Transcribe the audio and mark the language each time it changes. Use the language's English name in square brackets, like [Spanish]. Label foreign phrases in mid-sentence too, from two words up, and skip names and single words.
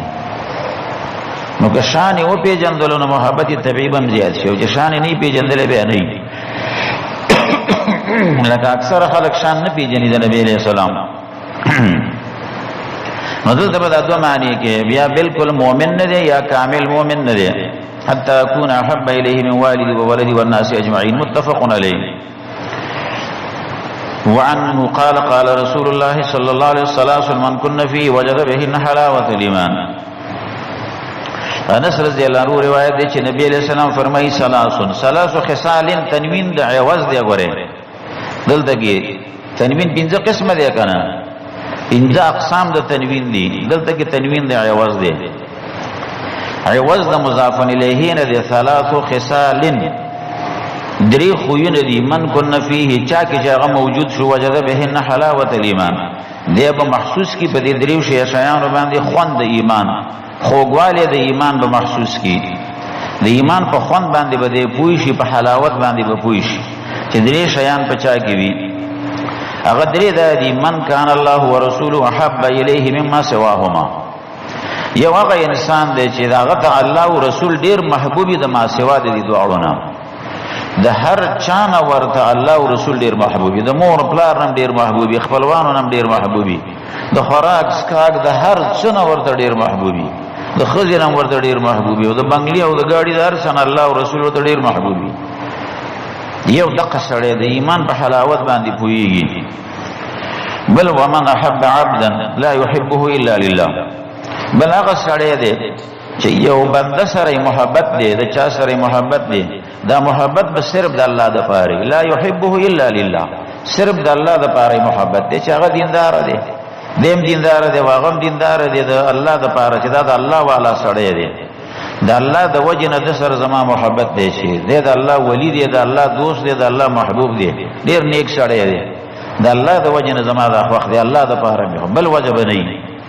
[Pashto] نو که شان او پیژندل نو محبت طبيعي هم زیات شي، او چې شان نه پیژندل به نه لکه اکثر خلک شان نه پیژني د نبی [Arabic] عليه السلام. [Pashto] نو دلته به دا دوه معنی کې بیا بالکل مؤمن نه دی یا کامل مؤمن نه دی. [Arabic] حتى اكون احب اليه من والدي وولدي والناس اجمعين متفق عليه. وعنه قال قال رسول الله صلى الله عليه وسلم من كن فيه وجد بهن حلاوة الايمان. [Pashto] انس [Arabic] رضی الله عنه [Pashto] روایت دی چې نبی [Arabic] علیہ السلام [Pashto] فرمایي [Arabic] ثلاث خصال [Pashto] تنوین د عوض دی. غره دلته کې تنوین پنځه قسمه دی کنه، پنځه اقسام د تنوین دي، دلته کې تنوین د عوض دی. عوض د [Arabic] مضاف الیه [Pashto] نه دی. [Arabic] ثلاث خصال [Pashto] درې خوونه دي، [Arabic] من کن فيه [Pashto] چا کې هغه موجود شو [Arabic] وجد بهن حلاوه الايمان، [Pashto] دی به محسوس کی په دې دریو شیانو باندې خوند د ایمان، خوږوالی د ایمان به محسوس کی، د ایمان په خوند باندې به دی پوي شي، په حلاوت باندې به پوي شي چې درې شیان په چا کې وي. هغه درې د دې [Arabic] من کان الله ورسوله احب الیه مما سواهما. [Pashto] یو هغه انسان دی چې هغه ته الله او رسول ډیر محبوبي د ما سوا د دې دواړو نه، د هر چا نه ورته الله او رسول ډیر محبوبي، د مور پلار هم ډیر محبوبي، خپلوانو هم ډیر محبوبي، د خوراک سکاک د هر څه نه ورته ډیر محبوبي، د خزر هم ورته ډیر محبوبي، او د بنگلي او د گاډي د هر څه نه الله او رسول ته ډیر محبوبي. یو دغه سړی د ایمان په حلاوت باندې پوهیږي. [Arabic] بل ومن احب عبدا لا يحبه الا لله. [Pashto] بل هغه سړی دی چې یو بنده سره محبت دی، د چا سره محبت دی، دا محبت به صرف د الله د پاره، [Arabic] لا يحبه الا لله، [Pashto] صرف د الله د پاره محبت دی چې هغه دیندار دی، دیم دیندار دی، واغم دیندار دی، د الله د پاره چې دا د الله والا سړی دی، د الله د وجه نه د سر زما محبت دی چې د الله ولی دی، د الله دوست دی، د الله محبوب دی، ډیر نیک سړی دی، د الله د وجه نه زما د خوښ دی، الله د پاره بل وجه نه.